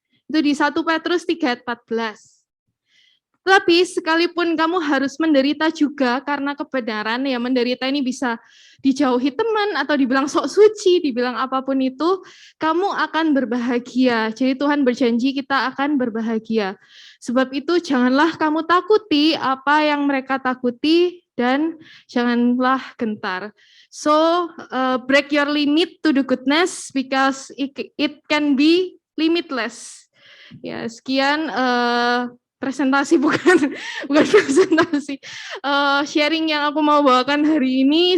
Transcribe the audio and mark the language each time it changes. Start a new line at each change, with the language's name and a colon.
Indonesian: Itu di 1 Petrus 3:14. Tapi sekalipun kamu harus menderita juga karena kebenaran, ya menderita ini bisa dijauhi teman atau dibilang sok suci, dibilang apapun itu, kamu akan berbahagia. Jadi Tuhan berjanji kita akan berbahagia. Sebab itu janganlah kamu takuti apa yang mereka takuti, dan janganlah gentar.
English: So break your limit to the goodness because it can be limitless.
Indonesian: Ya, sekian presentasi bukan presentasi, sharing yang aku mau bawakan hari ini.